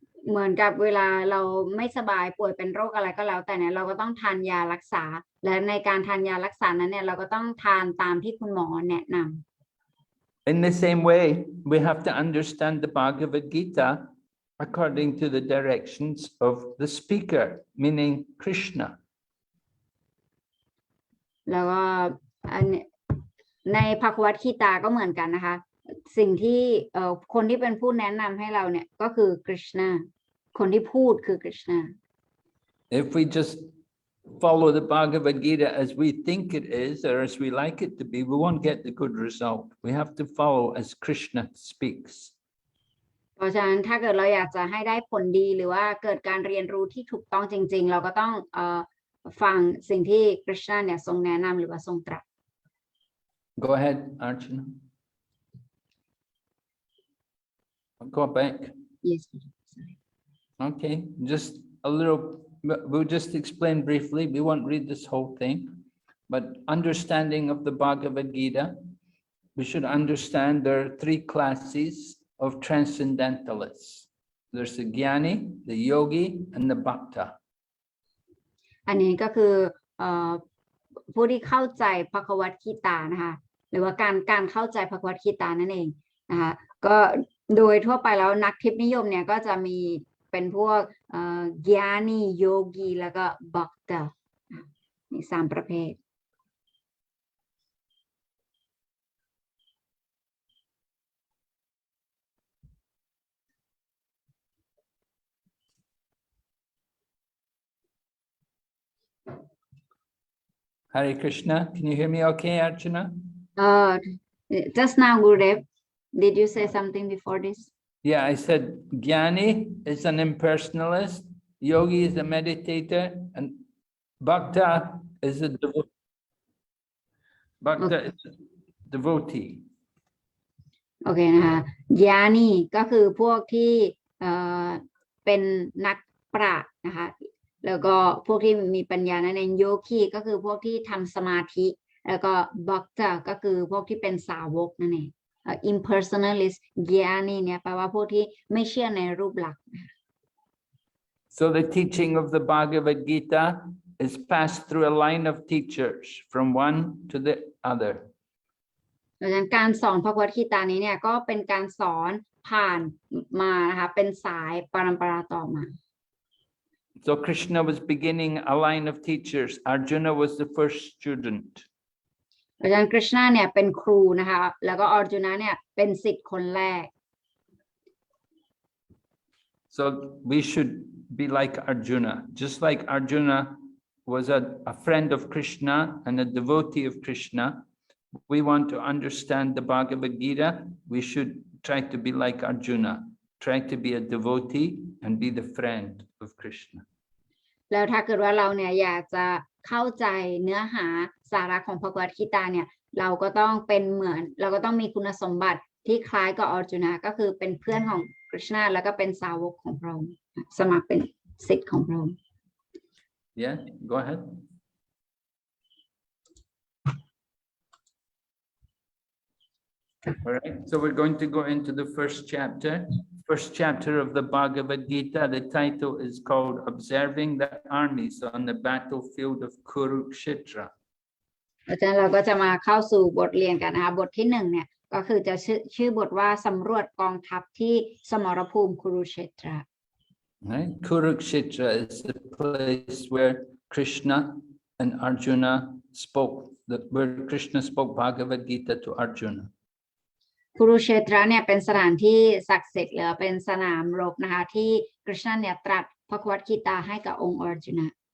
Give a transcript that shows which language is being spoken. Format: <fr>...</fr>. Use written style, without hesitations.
<th>เหมือนกับเวลาเราไม่สบายป่วยเป็นโรคอะไรก็แล้วแต่เนี่ยเราก็ต้องทานยารักษาและในการทานยารักษานั้นเนี่ยเราก็ต้องทานตามที่คุณหมอแนะนำ</th> <en>In the same way, we have to understand the Bhagavad Gita according to the directions of the speaker, meaning Krishna.</en> <th>แล้วก็ในภควตคีตาก็เหมือนกันนะคะสิ่งที่คนที่เป็นผู้แนะนำให้เราเนี่ยก็คือคริชนาคนที่พูดคือคริชนา</th> <en>If we just follow the Bhagavad Gita as we think it is or as we like it to be, we won't get the good result. We have to follow as Krishna speaks.</en> <th>เพราะฉะนั้นถ้าเกิดเราอยากจะให้ได้ผลดีหรือว่าเกิดการเรียนรู้ที่ถูกต้องจริงๆเราก็ต้องฟังสิ่งที่คริชนาเนี่ยทรงแนะนำหรือว่าทรงตรัส</th> <en>Go ahead, Archana. Go back. Yes Okay, just a little, we'll just explain briefly. We won't read this whole thing, but understanding of the Bhagavad Gita, we should understand there are three classes of transcendentalists. There's the Jnani, the Yogi, and the Bhakta.</en> <th>อันนี้ก็คือผู้ที่เข้าใจภควตคีตานะคะหรือว่าการเข้าใจภควตคีตานั่นเองนะคะก็โดยทั่วไปแล้วนักทิพย์นิยมเนี่ยก็จะมีเป็นพวกญาณีโยกีแล้วก็บัคตะมี3ประเภท</th> <en>Hare Krishna, can you hear me okay, Archana? Just now, Gurudev, did you say something before this? Yeah, I said Jnani is an impersonalist, Yogi is a meditator, and Bhakta is a devotee. Bhakta is a devotee.</en> <th>โอเคนะคะญาณีก็คือพวกที่เป็นนักปราชญ์นะคะแล้วก็พวกที่มีปัญญานั่นเองโยคีก็คือพวกที่ทำสมาธิแล้วก็บัคตะก็คือพวกที่เป็นสาวกนั่นเอง impersonalist ญาณีเนี่ยแปลว่าพวกที่ไม่เชื่อในรูปลักษณ์</th> <en>So the teaching of the Bhagavad Gita is passed through a line of teachers from one to the other.</en> <th>ดังนั้นการสอนพระพุทธคีตานี้เนี่ยก็เป็นการสอนผ่านมานะคะเป็นสายปรัมปราต่อมา</th> <en>So Krishna was beginning a line of teachers. Arjuna was the first student.</en> <th>อาจารย์กฤษณะเนี่ยเป็นครูนะคะแล้วก็อร์จุนะเนี่ยเป็นศิษย์คนแรก</th> <en>So we should be like Arjuna. Just like Arjuna was a friend of Krishna and a devotee of Krishna, we want to understand the Bhagavad Gita. We should try to be like Arjuna, try to be a devotee and be the friend of Krishna.</en> <th>แล้วถ้าเกิดว่าเราเนี่ยอยากจะเข้าใจเนื้อหาสาระของพระพุทธคีตาเนี่ยเราก็ต้องเป็นเหมือนเราก็ต้องมีคุณสมบัติที่คล้ายกับอร์จุนะก็คือเป็นเพื่อนของกฤษณะแล้วก็เป็นสาวกของพระองค์สมัครเป็นศิษย์ของพระองค์</th> <en>Yeah, go ahead. All right, so we're going to go into the first chapter. First chapter of the Bhagavad Gita. The title is called Observing the Armies on the Battlefield of Kurukshetra.</en> <th>อาจารย์เราก็จะมาเข้าสู่บทเรียนกันนะคะบทที่1เนี่ยก็คือจะชื่อบทว่าสำรวจกองทัพที่สมรภูมิคุรุเชตรา</th> <en>Right? Kurukshetra is the place where Krishna and Arjuna spoke, where Krishna spoke Bhagavad Gita to Arjuna.</en> <th>คุรุเชตราเนี่ยเป็นสถานที่ศักดิ์สิทธิ์หรือเป็นสนามรบนะคะที่กฤษณะเนี่ยตรัสพระควตคีตาให้กับองค์อร์จุนะ</th>